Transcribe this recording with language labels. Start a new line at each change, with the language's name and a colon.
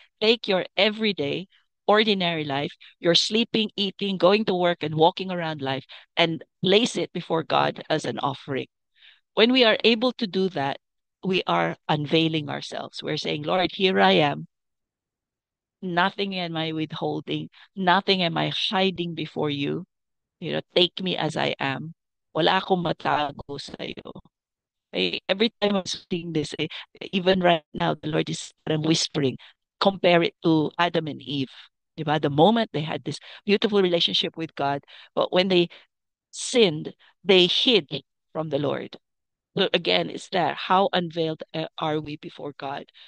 English: Take your everyday, ordinary life, your sleeping, eating, going to work, and walking around life, and place it before God as an offering. When we are able to do that, we are unveiling ourselves. We're saying, Lord, here I am. Nothing am I withholding. Nothing am I hiding before you. Take me as I am.
Filipino: Wala akong matago sa iyo.
English: Every time I'm saying this, even right now, the Lord is whispering, compare it to Adam and Eve. Diba? The moment they had this beautiful relationship with God, but when they sinned, they hid from the Lord. So again, is that how unveiled are we before God?